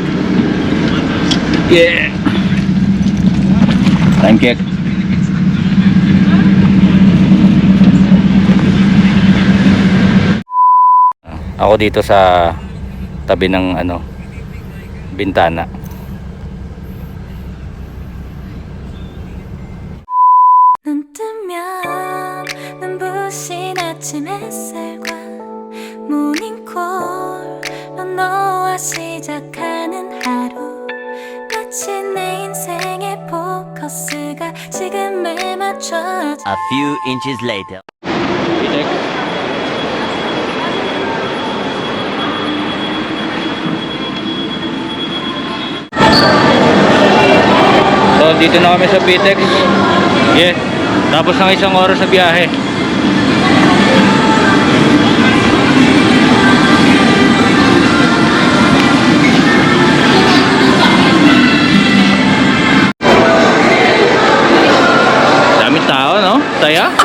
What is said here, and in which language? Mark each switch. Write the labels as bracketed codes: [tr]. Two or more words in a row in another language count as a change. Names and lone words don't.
[en] Yeah. Time check. [tl] Ako dito sa tabi ng bintana. [ko] 눈 뜨면 눈부신 아침 햇살과 모닝콜로 너와 시작하는 하루 마치 내 인생의 포커스가 지금에 맞춰져 [en] A few inches later. [tl] So dito na kami sa Pitex. [en] Yeah. [tl] Tapos ng isang oras sa biyahe. Daming tao, no? Taya?